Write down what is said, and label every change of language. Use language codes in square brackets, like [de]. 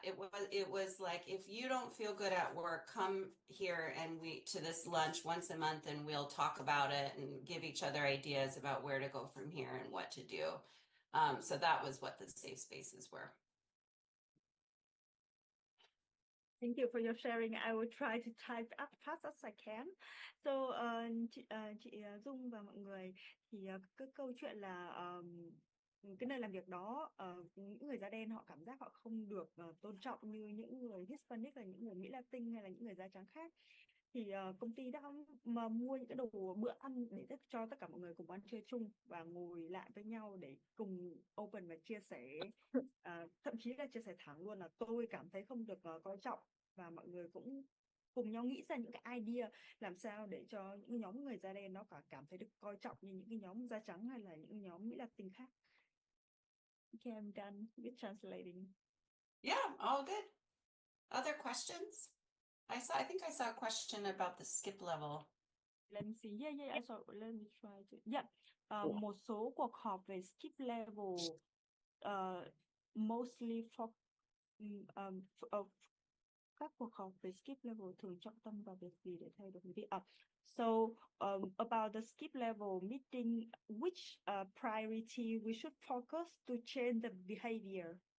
[en] It was like, if you don't feel good at work, come here and to this lunch once a month, and we'll talk about it and give each other ideas about where to go from here and what to do. So that was what the safe spaces were. Thank you for your sharing. I will try to type as fast as I can. [vi] So, chị Dung và mọi người, thì cái câu chuyện là cái nơi làm việc đó, những người da đen họ cảm giác họ không được tôn trọng như những người Hispanic, là những người Mỹ Latin hay là những người da trắng khác. Thì công ty đã mà mua những cái đồ bữa ăn để cho tất cả mọi người cùng ăn trưa chung và ngồi lại với nhau để cùng open và chia sẻ, thậm chí là chia sẻ thẳng luôn là tôi cảm thấy không được coi trọng, và mọi người cũng cùng nhau nghĩ ra những cái idea làm sao để cho những nhóm người da đen nó cảm thấy được coi trọng như những cái nhóm da trắng hay là những nhóm Mỹ Latin khác. [en] Okay, I'm done with translating. Yeah, all good. Other questions? I think I saw a question about the skip level. Let me see. Yeah, I saw. Let me try to. Yeah. [vi] Một số cuộc họp về skip level, [en] mostly for [vi] các cuộc họp về skip level thường trọng tâm vào việc gì để thay đổi hành vi. [en] So about the skip level meeting, which priority we should focus to change the behavior?